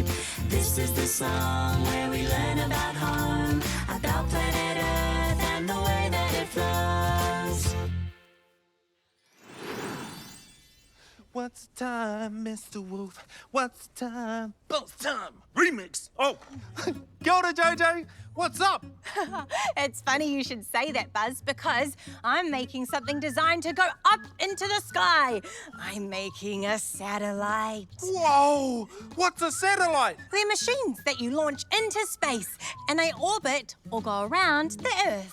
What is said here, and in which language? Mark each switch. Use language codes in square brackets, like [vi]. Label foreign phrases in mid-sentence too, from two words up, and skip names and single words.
[en] This is the song where we learn about home, about planet Earth and the way that it flows. What's the time, Mr. Wolf? What's the time? Buzz time! Remix! Oh! [mi] Kia ora, [en] Jojo! What's up? It's funny you should say that, Buzz, because I'm making something designed to go up into the sky. I'm making a satellite. Whoa! What's a satellite? They're machines that you launch into space and they orbit or go around the Earth.